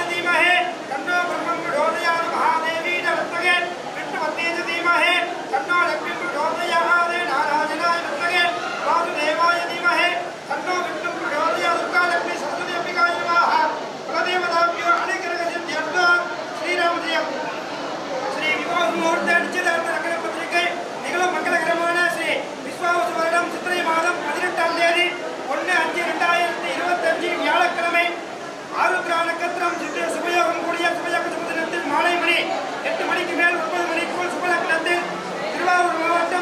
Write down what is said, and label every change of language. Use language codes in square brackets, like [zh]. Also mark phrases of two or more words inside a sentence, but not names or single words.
[sa] धीमहि तन्नो ब्रह्मं प्रचोदयात् महादेवी विद्महे विष्णुवती धीमहि तन्नो लक्ष्मीं प्रचोदयात् नारायणाय विद्महे वासुदेवाय धीमहि तन्नो विष्णुं प्रचोदयात् दुर्गालक्ष्मी सरस्वती अम्बिकाय नमः कुलदेवताभ्यो अनेकरकसिद्ध्यर्थो श्रीरामजयं श्री [ta] விவாக முகூர்த்த நிச்சயதார்த்த नगர பத்திரிகை நிகழும் மங்களகரமான ஸ்ரீ விஸ்வாவசு வருடம் சித்திரை மாதம் 18ஆம் தேதி 1/5/2025 வியாழக்கிழமை ஆருத்ரா நட்சத்திரம் சித்திர சுபயோகம் கூடிய சுபயோக சுபதினத்தில் மாலை மணி 8 மணிக்கு மேல் 9 மணிக்குள் சுபலக்னத்தில் திருவாரூர் மாவட்டம்